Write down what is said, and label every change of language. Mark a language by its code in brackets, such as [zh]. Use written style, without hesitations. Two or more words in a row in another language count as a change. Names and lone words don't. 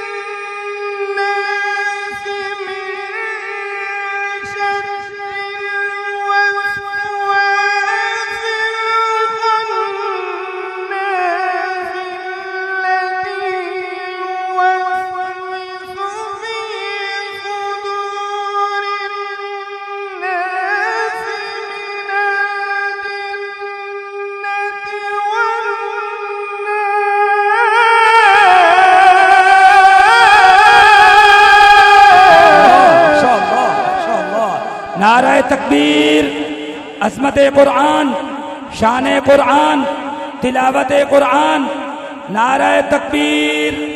[ar] الناس من شر الوسواس الخناس الذي يوسوس في صدور الناس من [ur] نعرۂ تکبیر، عظمتِ قرآن، شانِ قرآن، تلاوتِ قرآن، نعرۂ تکبیر.